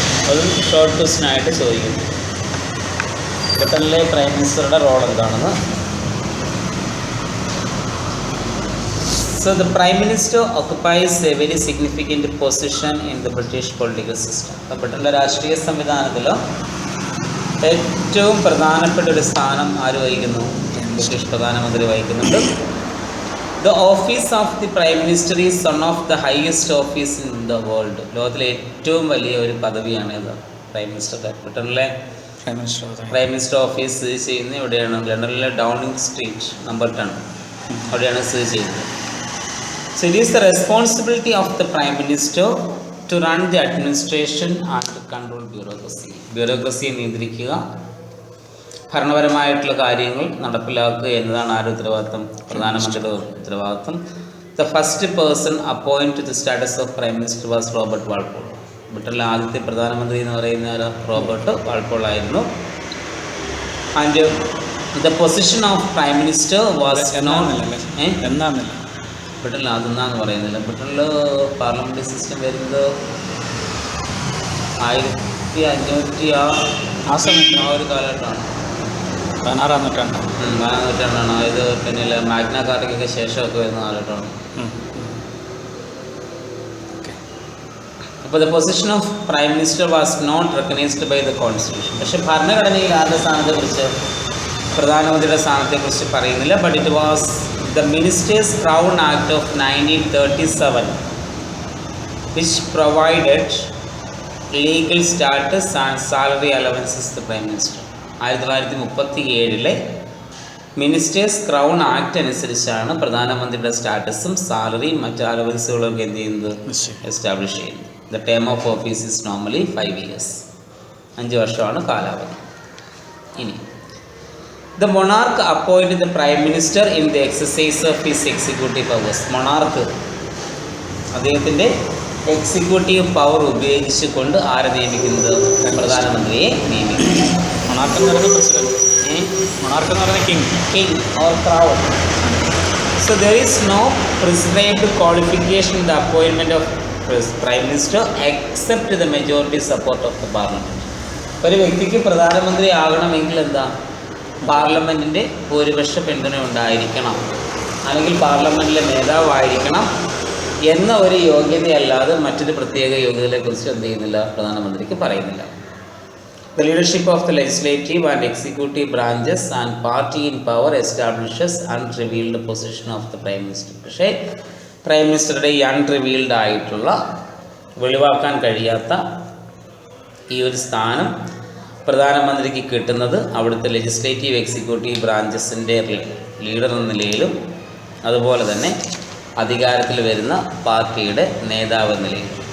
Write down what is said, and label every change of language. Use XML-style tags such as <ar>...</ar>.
<ml>അതും ഷോർട്ട് ക്വസ്റ്റ്യനായിട്ട് ചോദിക്കുന്നു. ബ്രിട്ടനിലെ പ്രൈം മിനിസ്റ്ററുടെ റോൾ എന്താണെന്ന്.</ml> <en>So the Prime Minister occupies a very significant position in the British political system.</en> <ml>ബ്രിട്ടനിലെ രാഷ്ട്രീയ സംവിധാനത്തിൽ ഏറ്റവും പ്രധാനപ്പെട്ട ഒരു സ്ഥാനം ആര് വഹിക്കുന്നു? ബ്രിട്ടീഷ് പ്രധാനമന്ത്രി വഹിക്കുന്നുണ്ട്.</ml> <en>The office of the Prime Minister is one of the highest office in the world.</en> <ml>ലോകത്തിലെ ഏറ്റവും വലിയ ഒരു പദവിയാണ് ഇത് പ്രൈം മിനിസ്റ്ററുടെ. ബ്രിട്ടനിലെ പ്രൈം മിനിസ്റ്റർ ഓഫീസ് സ്ഥിതി ചെയ്യുന്നത് ഇവിടെയാണ്, ലണ്ടനിലെ ഡൗണിംഗ് സ്ട്രീറ്റ് നമ്പർ 10 അവിടെയാണ് സ്ഥിതി ചെയ്യുന്നത്.</ml> <en>So it is the responsibility of the Prime Minister to run the administration and control bureaucracy.</en> <ml>ബ്യൂറോക്രസിയെ നിയന്ത്രിക്കുക, ഭരണപരമായിട്ടുള്ള കാര്യങ്ങൾ നടപ്പിലാക്കുക എന്നതാണ് ആരുടെ ഉത്തരവാദിത്തം? പ്രധാനമന്ത്രിയുടെ ഉത്തരവാദിത്തം.</ml> <en>The first person appoint to the status of prime minister was Robert Walpole.</en> <ml>ബ്രിട്ടനിലെ ആദ്യത്തെ പ്രധാനമന്ത്രി എന്ന് പറയുന്ന റോബർട്ട് വാൾപോൾ ആയിരുന്നു.</ml> <en>and the position of prime minister was</en> <ml>എന്നാന്നില്ല ബ്രിട്ടനിൽ അതെന്നാന്ന് പറയുന്നില്ല. ബ്രിട്ടനിൽ പാർലമെൻ്ററി സിസ്റ്റം വരുന്നത് 1500 ആ ഒരു കാലഘട്ടമാണ്. 16-ാം നൂറ്റാണ്ടാണ്. 16-ാം നൂറ്റാണ്ടാണ്. അതായത് പിന്നെ മാഗ്ന കാർട്ടയ്ക്കൊക്കെ ശേഷമൊക്കെ വരുന്ന കാലഘട്ടമാണ്. അപ്പോൾ</ml> <en>The position of prime minister was not recognised by the constitution.</en> <ml>പക്ഷേ ഭരണഘടനയിൽ ആരുടെ സ്ഥാനത്തെക്കുറിച്ച്, പ്രധാനമന്ത്രിയുടെ സ്ഥാനത്തെക്കുറിച്ച് പറയുന്നില്ല.</ml> <en>But it was the Ministers Crown Act of 1937 which provided legal status and salary allowances to the Prime Minister.</en> <ml>1937 ministers crown act അനുസരിച്ചാണ് പ്രധാനമന്ത്രിയുടെ സ്റ്റാറ്റസും സാലറിയും മറ്റ് അലവൻസുകളൊക്കെ എന്ത് ചെയ്യുന്നത്, എസ്റ്റാബ്ലിഷ് ചെയ്യുന്നത്.</ml> <en>The term of office is normally 5 years.</en> <ml>5 വർഷമാണ് കാലാവധി. ഇനി</ml> <en>The monarch appoint the prime minister in the exercise of his executive powers.</en> <ml>Monarch അദ്ദേഹത്തിൻ്റെ എക്സിക്യൂട്ടീവ് പവർ ഉപയോഗിച്ചുകൊണ്ട് ആരെ നിയമിക്കുന്നത്? പ്രധാനമന്ത്രിയെ നിയമിക്കുന്നു. മൊണാർക്ക് എന്ന് പറയുന്നത് പ്രസിഡന്റ്, മൊണാർക്ക് എന്ന് പറയുന്നത്</ml> <en>King or crown. So there is no prescribed qualification in the appointment of prime minister except the majority support of the parliament.</en> <ml>ഒരു വ്യക്തിക്ക് പ്രധാനമന്ത്രി ആകണമെങ്കിൽ എന്താ? പാർലമെൻറ്റിൻ്റെ ഭൂരിപക്ഷ പിന്തുണ ഉണ്ടായിരിക്കണം, അല്ലെങ്കിൽ പാർലമെൻറ്റിലെ നേതാവായിരിക്കണം എന്ന ഒരു യോഗ്യതയല്ലാതെ മറ്റൊരു പ്രത്യേക യോഗ്യതയെക്കുറിച്ച് എന്ത് ചെയ്യുന്നില്ല, പ്രധാനമന്ത്രിക്ക് പറയുന്നില്ല.</ml> <en>The leadership of the legislative and executive branches and party in power establishes unrevealed position of the Prime Minister.</en> <ml>പക്ഷേ പ്രൈം മിനിസ്റ്ററുടെ ഈ അൺറിവീൽഡ് ആയിട്ടുള്ള, വെളിവാക്കാൻ കഴിയാത്ത ഈ ഒരു സ്ഥാനം പ്രധാനമന്ത്രിക്ക് കിട്ടുന്നത് അവിടുത്തെ ലെജിസ്ലേറ്റീവ് എക്സിക്യൂട്ടീവ് ബ്രാഞ്ചസിൻ്റെ ലീഡർ എന്ന നിലയിലും അതുപോലെ തന്നെ അധികാരത്തിൽ വരുന്ന പാർട്ടിയുടെ നേതാവ് എന്ന നിലയിലും.</ml>